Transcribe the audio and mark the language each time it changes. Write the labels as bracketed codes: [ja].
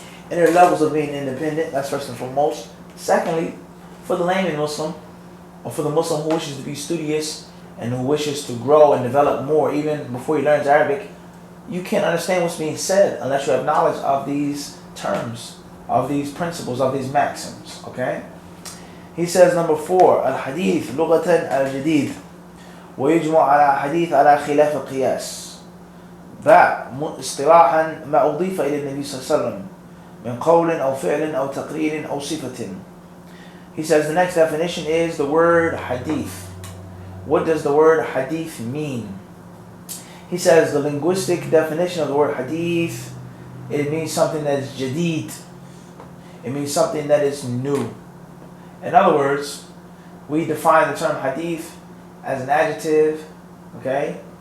[en] And there are levels of being independent, that's first and foremost. Secondly, for the layman Muslim, or for the Muslim who wishes to be studious and who wishes to grow and develop more, even before he learns Arabic, you can't understand what's being said unless you have knowledge of these terms, of these principles, of these maxims. Okay? He says, number 4, [ar] al-hadith lughatan al-jadid ويجمع على حديث على خلاف القياس باء اصطلاحا ما أضيف إلى النبي صلى الله عليه وسلم من قول أو فعل أو تقرير أو صفة. [en] He says the next definition is the word hadith. What does the word hadith mean? He says the linguistic definition of the word hadith, it means something that is jadid. It means something that is new. In other words, we define the term hadith as an adjective, okay?